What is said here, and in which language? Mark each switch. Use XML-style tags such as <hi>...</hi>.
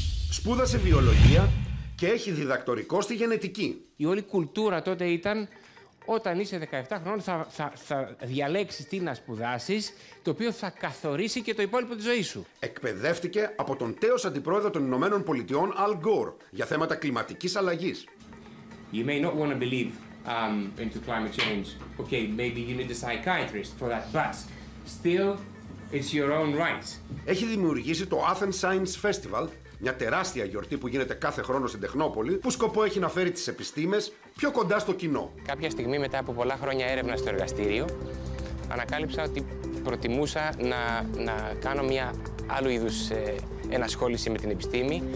<el>Σπούδασε βιολογία και έχει διδακτορικό στη γενετική. Η όλη κουλτούρα τότε ήταν όταν είσαι 17 χρόνων θα διαλέξεις τι να σπουδάσεις, το οποίο θα καθορίσει και το υπόλοιπο της ζωής σου. Εκπαιδεύτηκε από τον τέος αντιπρόεδρο των Ηνωμένων Πολιτειών Al Gore για θέματα κλιματικής αλλαγής.</el> <en>You may not want to believe into climate change. Okay, maybe you need a psychiatrist for that, but still it's your own right.</en> <el>Έχει δημιουργήσει το Athens Science Festival, μια τεράστια γιορτή που γίνεται κάθε χρόνο στην Τεχνόπολη, που σκοπό έχει να φέρει τις επιστήμες πιο κοντά στο κοινό. Κάποια στιγμή, μετά από πολλά χρόνια έρευνα στο εργαστήριο, ανακάλυψα ότι προτιμούσα να κάνω μια άλλου είδους ενασχόληση με την επιστήμη.</el>